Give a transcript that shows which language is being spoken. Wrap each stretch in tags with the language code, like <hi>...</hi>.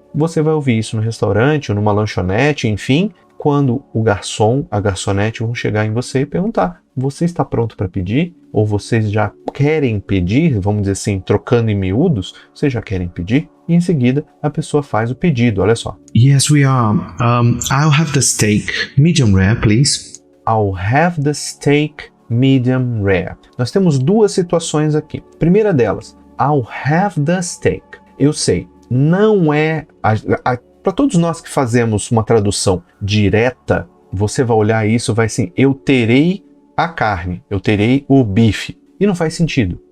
<pt>Você vai ouvir isso no restaurante, ou numa lanchonete, enfim, quando o garçom, a garçonete vão chegar em você e perguntar, você está pronto para pedir? Ou vocês já querem pedir, vamos dizer assim, trocando em miúdos, vocês já querem pedir? E em seguida a pessoa faz o pedido, olha só.</pt> <en>Yes, we are. I'll have the steak, medium rare, please. I'll have the steak, medium rare.</en> <pt>Nós temos duas situações aqui. Primeira delas,</pt> <en>I'll have the steak.</en> <pt>Eu sei, não é... Para todos nós que fazemos uma tradução direta, você vai olhar isso e vai assim, eu terei a carne, eu terei o bife. E não faz sentido.</pt>